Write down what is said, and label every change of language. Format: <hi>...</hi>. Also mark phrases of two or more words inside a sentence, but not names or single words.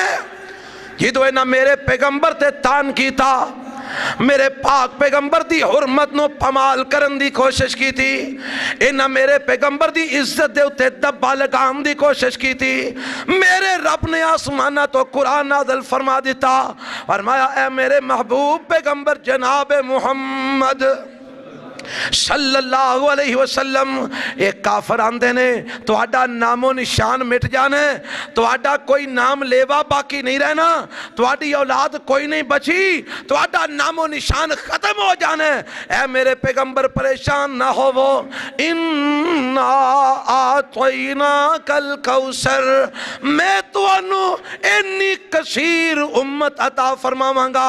<pa>جدوں انہاں میرے پیغمبر تے طعن کیتا، میرے پاک پیغمبر دی حرمت نوں پامال کرن دی کوشش کی تھی، انہاں میرے پیغمبر دی عزت دے اتے دھبہ لگان دی کوشش کی تھی. میرے رب نے آسماناں توں قرآن نازل فرما دتا، فرمایا اے میرے محبوب پیغمبر جناب محمد</pa> <ar>صلى الله عليه وسلم,</ar> <pa>اک کافر آکھدے نے تہاڈا نام و نشان مٹ جانا، تہاڈا کوئی نام لیوا باقی نہیں رہنا، تہاڈی اولاد کوئی نہیں بچی، تہاڈا نام و نشان ختم ہو جانا. اے میرے پیغمبر پریشان نہ ہووو,</pa> <ar>إنا أعطيناك الكوثر,</ar> <pa>میں تہانوں اِنّی کثیر امت عطا فرماواں گا.</pa>